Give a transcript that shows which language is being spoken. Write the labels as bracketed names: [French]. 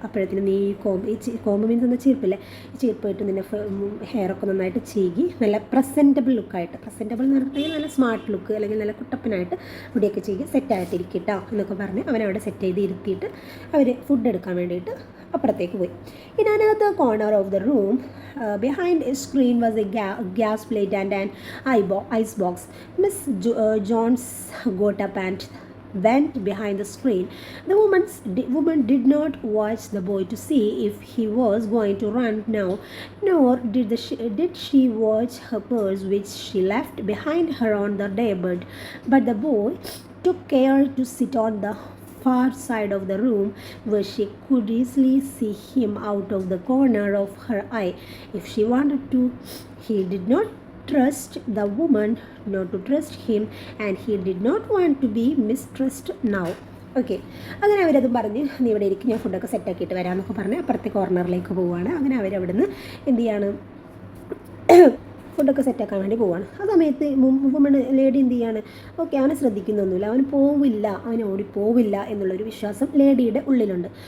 [Malayalam] അപ്പോഴത്തേനും നീ കോമ്പ് മീൻസ് എന്ന ചീർപ്പില്ലേ, ഈ ചീർപ്പായിട്ട് നിന്നെ ഹെയറൊക്കെ നന്നായിട്ട് ചീകി നല്ല പ്രസൻറ്റബിൾ ലുക്കായിട്ട്, പ്രസൻറ്റബിൾ എന്ന് പറഞ്ഞിട്ടുണ്ടെങ്കിൽ നല്ല സ്മാർട്ട് ലുക്ക് അല്ലെങ്കിൽ നല്ല കുട്ടപ്പനായിട്ട് മുടിയൊക്കെ ചീകി സെറ്റായിട്ടിരിക്കട്ടോ എന്നൊക്കെ പറഞ്ഞ് അവനവിടെ സെറ്റ് ചെയ്ത് ഇരുത്തിയിട്ട് അവർ ഫുഡ് എടുക്കാൻ വേണ്ടിയിട്ട് അപ്പുറത്തേക്ക് പോയി. [English] In another corner of the room, behind a screen was a gas plate and an ice box. Miss Jones got up and went behind the screen. The woman did not watch the boy to see if he was going to run now, nor did she watch her purse, which she left behind her on the daybed. But the boy took care to sit on the far side of the room where she could easily see him out of the corner of her eye if she wanted to. He did not trust the woman not to trust him, and he did not want to be mistrusted now. [Malayalam] Okay, അങ്ങനെ അവരതും പറഞ്ഞ് നീ ഇവിടെ ഇരിക്കും, ഞാൻ ഫുഡൊക്കെ സെറ്റാക്കിയിട്ട് വരാമെന്നൊക്കെ പറഞ്ഞ് അപ്പുറത്തെ കോർണറിലേക്ക് പോവുകയാണ്. അങ്ങനെ അവരവിടുന്ന് എന്ത് ചെയ്യാണ്, ഫുഡൊക്കെ സെറ്റാക്കാൻ വേണ്ടി പോവാണ്. ആ സമയത്ത് വുമൺ ലേഡി എന്ത് ചെയ്യാണ്, ഓക്കെ, അവനെ ശ്രദ്ധിക്കുന്നൊന്നുമില്ല, അവൻ പോവില്ല, അവൻ ഓടിപ്പോവില്ല എന്നുള്ളൊരു വിശ്വാസം ലേഡിയുടെ ഉള്ളിലുണ്ട്.